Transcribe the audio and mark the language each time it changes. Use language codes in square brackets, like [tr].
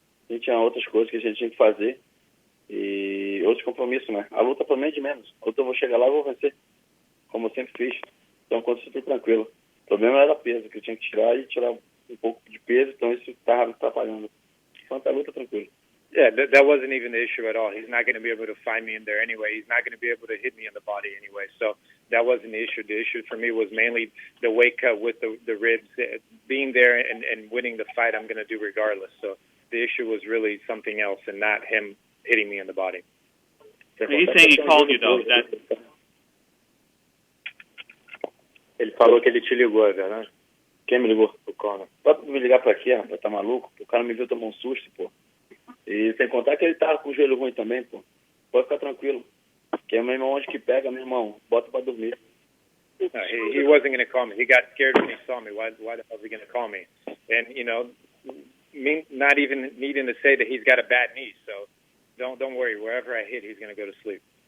[pt] A gente tinha outras coisas que a gente tinha que fazer e outros compromissos, né? A luta para mim é de menos. A luta eu vou chegar lá e vou vencer, como eu sempre fiz. Então quando você está tranquilo. O problema era peso, que eu tinha que tirar um pouco de peso, então isso estava atrapalhando. Quanto a luta, tranquilo. [en] Yeah, that wasn't even the issue at all. He's not going to be able to find me in there anyway. He's not going to be able to hit me in the body anyway. So that wasn't the issue. The issue for me was mainly the weight cut with the ribs. Being there and winning the fight, I'm going to do regardless. So the issue was really something else and not him hitting me in the body. He's saying he called you, though. [pt] Ele falou que ele te ligou, é verdade? Quem me ligou? O Conor. Pode me ligar pra quê, rapaz? Tá maluco? O cara me viu tomar um susto, pô. E sem contar que ele tava com o joelho ruim também, pô. Pode ficar tranquilo. Que é meu irmão, onde que pega, meu irmão, bota pra dormir. [en] He wasn't going to call me. He got scared when he saw me. Why the hell is he going to call me? And, me not even needing to say that he's got a bad knee. So don't worry. Wherever I hit, he's going to go to sleep.